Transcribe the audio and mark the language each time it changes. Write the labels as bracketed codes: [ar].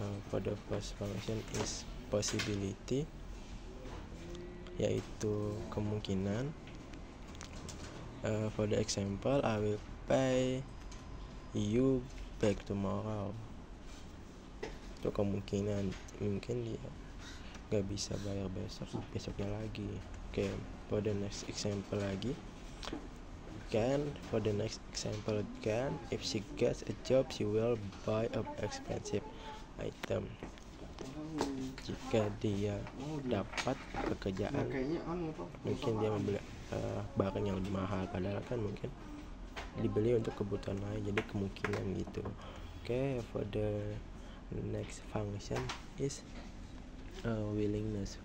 [en] For the first function is possibility, [id] yaitu kemungkinan. [en] For the example, I will pay you back tomorrow. [id] Itu kemungkinan, mungkin dia gak bisa bayar besoknya lagi. [en] Okay, for the next example lagi. For the next example again, if she gets a job, she will buy an expensive item. [id] Jika dia dapat pekerjaan, mungkin dia membeli barang yang lebih mahal, padahal kan mungkin dibeli untuk kebutuhan lain, jadi kemungkinan gitu. [en] Okay, for the next function is willingness.